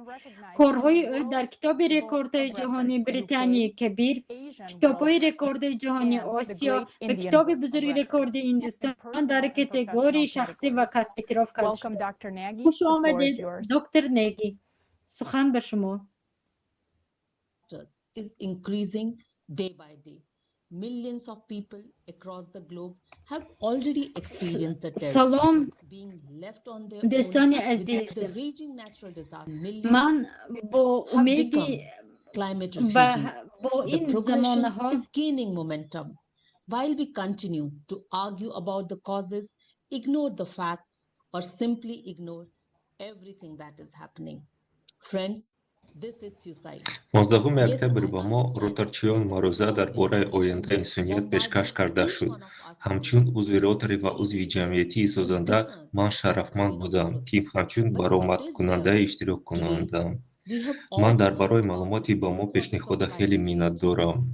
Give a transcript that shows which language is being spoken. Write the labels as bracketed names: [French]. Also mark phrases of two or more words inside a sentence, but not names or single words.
[Tajik] Корҳои ӯ дар китоби рекордҳои ҷаҳонии Британияи Кабир, китобҳои рекордҳои ҷаҳонии Осиё ва китоби бузурги рекорди Ҳиндустон дар категорияи шахсӣ ва касб эътироф карда шудааст. Хуш омадед, доктор Неги. Сухан ба шумо. [English] Is increasing day by day. Millions of people across the globe have already experienced the terror. [Tajik] Salom, [English] being left on their [Tajik] do'stoni [English] own [Tajik] aziz. [English] with the raging natural disaster. [Tajik] Ман бо умеди [English] Climate [Tajik] ba [English] refugees. [Tajik] bo [English] The in progression [Tajik] zamonha [English] is gaining momentum. While we continue to argue about the causes, ignore the facts, or simply ignore everything that is happening. Friends, this is suicide. [Tajik] 11 октябр ба мо ротарчиён маъруза дар бораи ояндаи инсоният пешкаш карда шуд. Ҳамчун узви Ротари ва узви ҷамъиятии созанда ман шарафманд будам, ки ҳамчун баромадкунандаи иштирок кунандам. Ман дар барои маълумоти ба мо пешниҳода хеле миннатдорам.